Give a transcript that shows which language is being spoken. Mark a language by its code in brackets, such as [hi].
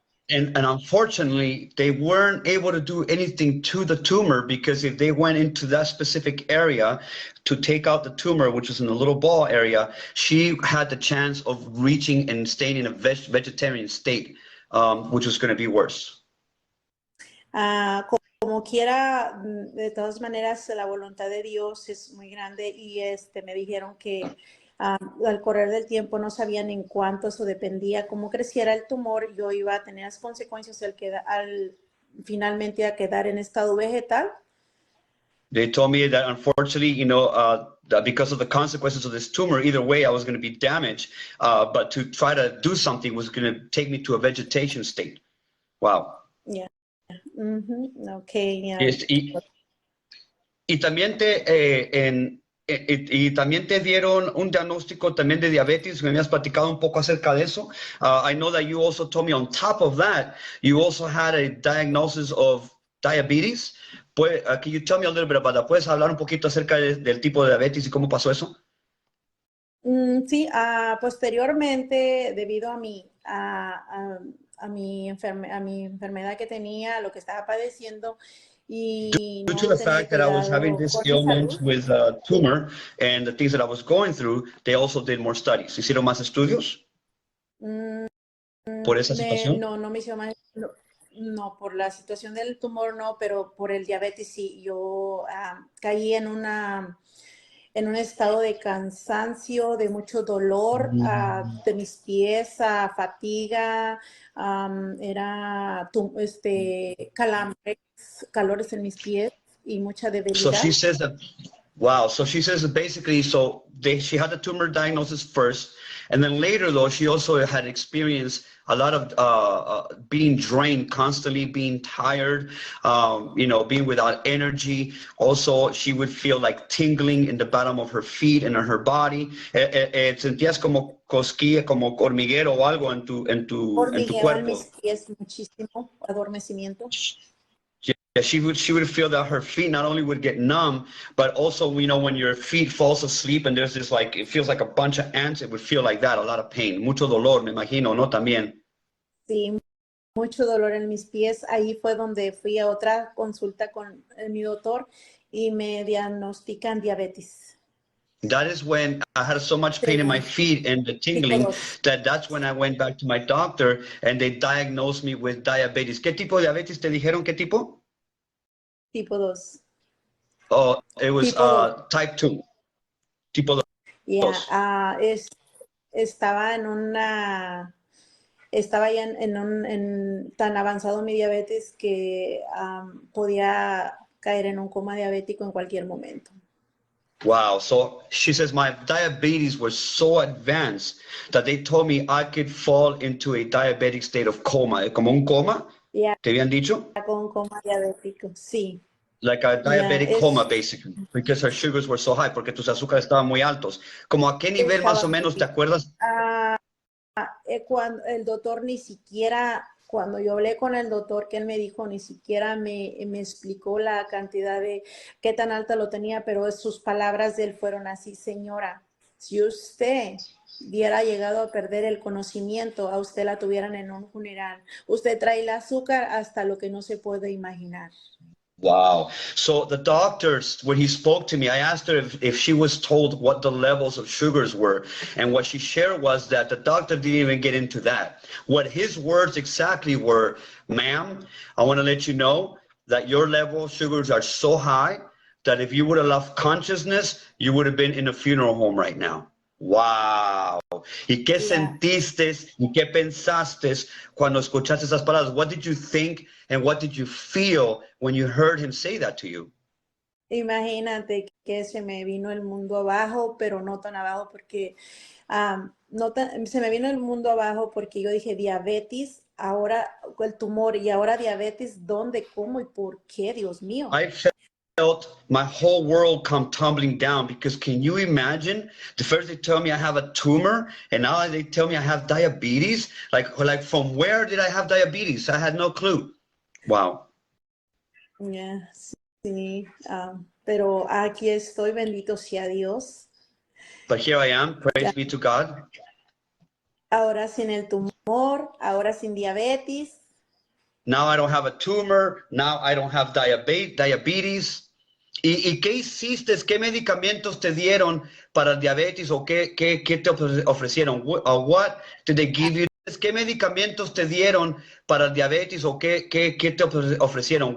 [en] And unfortunately, they weren't able to do anything to the tumor, because if they went into that specific area to take out the tumor, which was in the little ball area, she had the chance of reaching and staying in a vegetarian state, which was going to be worse. [es] Como quiera, de todas maneras, la voluntad de Dios es muy grande, y me dijeron que al correr del tiempo no sabían en cuánto, eso dependía cómo creciera el tumor, yo iba a tener las consecuencias finalmente a quedar en estado vegetal. [en] They told me that unfortunately, that because of the consequences of this tumor, either way I was going to be damaged, but to try to do something was going to take me to a vegetation state. Wow. Yeah. Okay, yeah. [es] Y también también te dieron un diagnóstico también de diabetes. Me habías platicado un poco acerca de eso. [en] I know that you also told me on top of that, you also had a diagnosis of diabetes. Can you tell me a little bit about that? [es] ¿Puedes hablar un poquito acerca del tipo de diabetes y cómo pasó eso? Sí, posteriormente, debido a mi enfermedad que tenía, lo que estaba padeciendo, y [en] due to the fact that I was having this ailment with a tumor and the things that I was going through, they also did more studies. [es] ¿Hicieron más estudios por esa situación? No me hicieron más. No, por la situación del tumor no, pero por el diabetes sí. Yo caí en un estado de cansancio, de mucho dolor, de mis pies, fatiga, era calambres, calores en mis pies y mucha debilidad. [en] So she says that Wow. So she says that basically, she had the tumor diagnosis first, and then later, though, she also had experienced a lot of being drained constantly, being tired, being without energy. Also, she would feel like tingling in the bottom of her feet and in her body. [es] Sentías como cosquilla, como hormiguero o algo en tu Hormigueo en mis cuerpo. pies muchísimo, adormecimiento. [en] Yeah, she would feel that her feet not only would get numb, but also, when your feet falls asleep and there's this it feels like a bunch of ants, it would feel like that, a lot of pain, [es] mucho dolor, me imagino, ¿no? También. Sí, mucho dolor en mis pies. Ahí fue donde fui a otra consulta con mi doctor y me diagnostican diabetes. [en] That is when I had so much pain in my feet and the tingling that's when I went back to my doctor and they diagnosed me with diabetes. [es] ¿Qué tipo de diabetes te dijeron? ¿Qué tipo? Tipo 2. [en] Oh, it was type 2. [es] Tipo 2. Yeah, estaba ya en tan avanzado mi diabetes que podía caer en un coma diabético en cualquier momento. [en] Wow. So she says my diabetes was so advanced that they told me I could fall into a diabetic state of coma. [es] ¿Como un coma? [en] Yeah, [es] ¿Te habían dicho? con coma diabético, sí. [en] Like a diabetic coma, basically, because her sugars were so high, [es] porque tus azúcares estaban muy altos. ¿Cómo a qué nivel más o menos te acuerdas? Cuando el doctor cuando yo hablé con el doctor, que él me dijo, ni siquiera me explicó la cantidad de qué tan alta lo tenía, pero sus palabras de él fueron así: señora, si usted hubiera llegado a perder el conocimiento, a usted la tuvieran en un funeral. Usted trae el azúcar hasta lo que no se puede imaginar. [en] Wow. So the doctors, when he spoke to me, I asked her if she was told what the levels of sugars were. And what she shared was that the doctor didn't even get into that. What his words exactly were: ma'am, I want to let you know that your level of sugars are so high that if you would have lost consciousness, you would have been in a funeral home right now. Wow. [es] ¿Y qué sentiste y qué pensaste cuando escuchaste esas palabras? [en] What did you think and what did you feel when you heard him say that to you? [es] Imagínate que se me vino el mundo abajo, pero no tan abajo porque se me vino el mundo abajo porque yo dije diabetes, ahora el tumor y ahora diabetes, ¿dónde, cómo y por qué? Dios mío. [en] I felt my whole world come tumbling down, because can you imagine? The first they tell me I have a tumor, and now they tell me I have diabetes. Like from where did I have diabetes? I had no clue. Wow. [es] Yeah, sí, pero aquí estoy, bendito sea Dios. [en] But here I am, praise be to God. [es] Ahora sin el tumor, ahora sin diabetes. [en] Now I don't have a tumor. Now I don't have diabetes. [es] ¿Y qué hiciste? ¿Qué medicamentos te dieron para el diabetes o qué te ofrecieron? [en] What did they give you? [es] ¿Qué medicamentos te dieron para el diabetes o qué te ofrecieron?